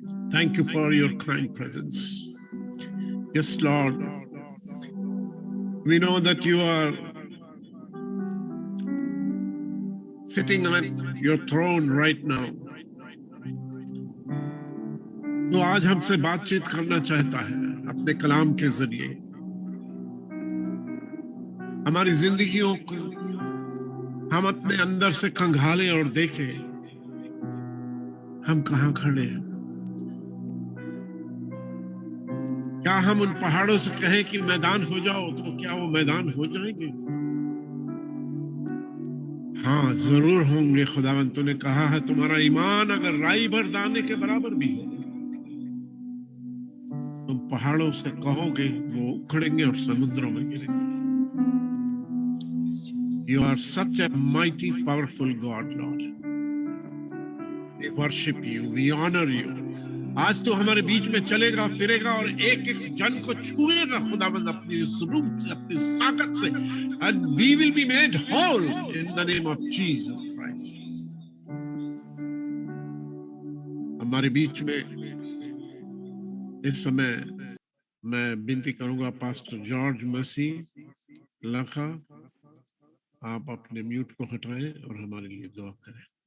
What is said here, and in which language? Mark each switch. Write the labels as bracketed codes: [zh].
[en] Thank you for your kind presence. Yes, Lord. We know that you are sitting on your throne right now. [hi] तो आज हमसे बातचीत करना चाहता है अपने कलाम के जरिए। हमारी जिंदगियों को हम अपने अंदर से खंगालें और देखें हम कहाँ खड़े हैं। क्या हम उन पहाड़ों से कहें कि मैदान हो जाओ, तो क्या वो मैदान हो जाएंगे? हाँ, जरूर होंगे। खुदावंद तूने कहा है तुम्हारा ईमान अगर राई भर दाने के बराबर भी हो, तुम पहाड़ों से कहोगे वो उखड़ेंगे और समुद्रों में गिरेंगे। [en] You are such a mighty, powerful God, Lord. We worship you, we honor you. [hi] आज तो हमारे बीच में चलेगा फिरेगा और एक एक जन को छुएगा खुदावंद अपनी इस रूप से, अपनी इस ताकत से, [en] and we will be made whole in the name of Jesus Christ. [hi] हमारे बीच में इस समय मैं विनती करूंगा पास्टर जॉर्ज मसी लखा, आप अपने म्यूट को हटाएं और हमारे लिए दुआ करें।